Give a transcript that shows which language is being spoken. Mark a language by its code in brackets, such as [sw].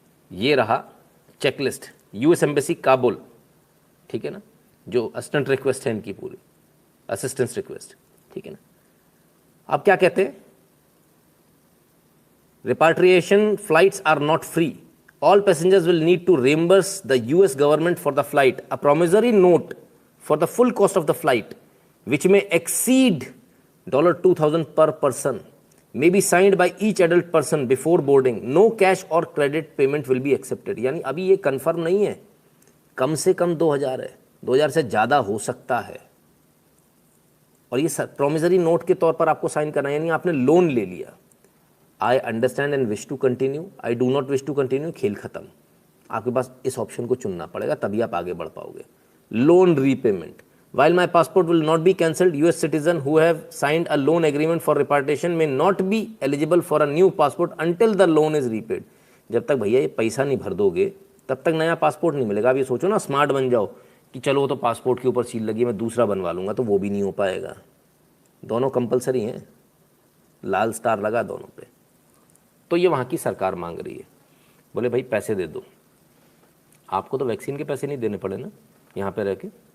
[hi] ये रहा checklist, US embassy Kabul, ठीक है ना, जो असिस्टेंट रिक्वेस्ट है इनकी पूरी, असिस्टेंस रिक्वेस्ट, ठीक है ना। अब क्या कहते हैं, [en] Repatriation flights are not free, all passengers will need to reimburse the US government for the flight. A promissory note for the full cost of the flight, which may exceed $2,000 per person, may be signed by each adult person before boarding. No cash or credit payment will be accepted. [hi] यानी अभी ये confirm नहीं है, कम से कम 2000 है, 2000 से ज़्यादा हो सकता है। और ये प्रोमिसरी नोट के तौर पर आपको साइन करना है, यानी आपने लोन ले लिया। [en] I understand and wish to continue, I do not wish to continue, [hi] खेल खत्म। आपके पास इस ऑप्शन को चुनना पड़ेगा, तभी आप आगे बढ़ पाओगे। [en] Loan repayment, while my passport will not be cancelled, US citizen who have signed a loan agreement for repatriation may not be eligible for a new passport until the loan is repaid. [hi] जब तक भैया ये पैसा नहीं भर दोगे तब तक नया पासपोर्ट नहीं मिलेगा। अब ये सोचो ना, स्मार्ट बन जाओ कि चलो वो तो पासपोर्ट के ऊपर सील लगी, मैं दूसरा बनवा लूँगा, तो वो भी नहीं हो पाएगा। दोनों कंपलसरी हैं, लाल स्टार लगा दोनों पे। तो ये वहाँ की सरकार मांग रही है, बोले भाई पैसे दे दो। आपको तो वैक्सीन के पैसे नहीं देने पड़े ना यहाँ पे रह के।